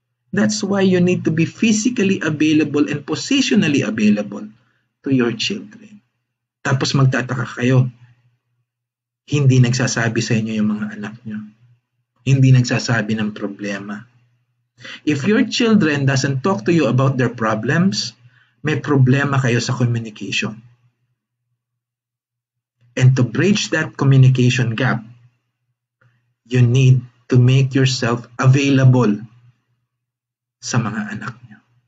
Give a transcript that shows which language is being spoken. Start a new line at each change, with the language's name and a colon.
English: That's why you need to be physically available and positionally available to your children.
Filipino: Tapos magtataka kayo, hindi nagsasabi sa inyo yung mga anak nyo. hindi nagsasabi ng problema.
English: If your children doesn't talk to you about their problems,
Filipino: may problema kayo sa communication.
English: And to bridge that communication gap, you need to make yourself available
Filipino: sa mga anak niyo.